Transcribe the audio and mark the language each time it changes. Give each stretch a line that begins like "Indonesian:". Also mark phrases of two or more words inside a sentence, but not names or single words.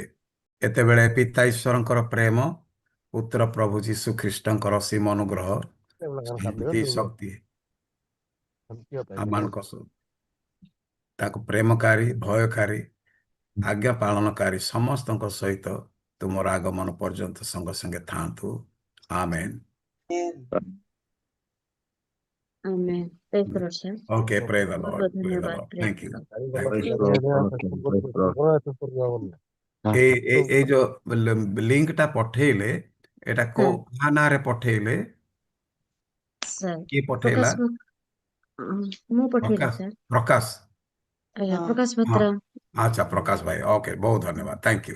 Odia: ଏତେବେଳେ ପିତା ଈଶ୍ୱରଙ୍କର ପ୍ରେମ, ପୁତ୍ର ପ୍ରଭୁ ଯୀଶୁ ଖ୍ରୀଷ୍ଟଙ୍କର ଅସୀମ ଅନୁଗ୍ରହ, ଶାନ୍ତି, ଶକ୍ତି ଆମମାନଙ୍କ ତାକୁ ପ୍ରେମକାରୀ, ଭୟକାରୀ, ଆଜ୍ଞା ପାଳନକାରୀ ସମସ୍ତଙ୍କ ସହିତ ତୁମର ଆଗମନ ପର୍ଯ୍ୟନ୍ତ ସଙ୍ଗେ ସଙ୍ଗେ ଥାଆନ୍ତୁ। ଆମେନ୍।
English: Amen. Praise the Lord, sir. okay, praise the
Odia: ବହୁତ
English: ଲର୍ଡ,
Odia: ବହୁତ
English: praise the
Odia: ଧନ୍ୟବାଦ।
English: ଲର୍ଡ। Praise ଥ୍ୟାଙ୍କ the ୟୁ, Lord. ଥ୍ୟାଙ୍କ Praise ୟୁ। the Lord. Praise the Lord.
Odia: ଏଇ ଯୋଉ ଲିଙ୍କଟା ପଠେଇଲେ, ଏଟା କୋଉ ହଁ କାହା ନାଁରେ ପଠେଇଲେ? ସାର୍ କିଏ ପଠେଇଲା? ପ୍ରକାଶ ମୁଁ ପଠେଇଲି ପ୍ରକାଶ, ସାର୍। ପ୍ରକାଶ। ଆଜ୍ଞା ପ୍ରକାଶ ହଁ, ଭତ୍ରା। ଆଚ୍ଛା, ପ୍ରକାଶ ଭାଇ। ଓକେ, ବହୁତ ଧନ୍ୟବାଦ।
English: thank you,